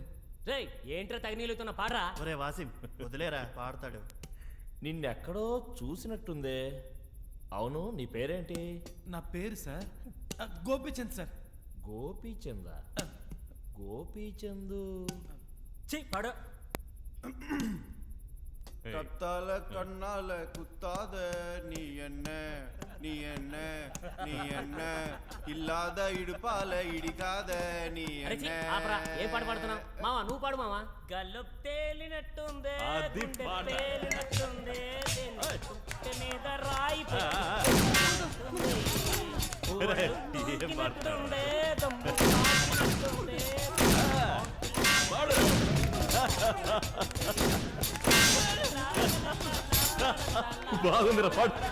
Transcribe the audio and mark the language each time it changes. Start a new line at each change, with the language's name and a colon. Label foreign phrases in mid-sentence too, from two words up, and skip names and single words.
Telugu: రేయ్ ఏంట్రా తగినీలుతున్న పాడరా. ఒరే వాసిం వదిలేరా, పాడతాడు. నిన్నెక్కడో చూసినట్టుందే. అవును నీ పేరేంటి? నా పేరు సార్ గోపీచంద్ సార్. గోపీచందా? గోపీచందు పాడు.
Tamil: கத்தால கண்ணால குத்தாத நீ என்ன நீ என்ன நீ என்ன இல்லாத இடுப்பால இடிக்காத நீ என்ன.
Telugu: ఏం పాట పాడుతున్నావు మావా? నువ్వు పాడు మావా. గల్లు తేలినట్టుందే, తేలినట్టుందే, మీద రాయి బాగుందిరా పాడు.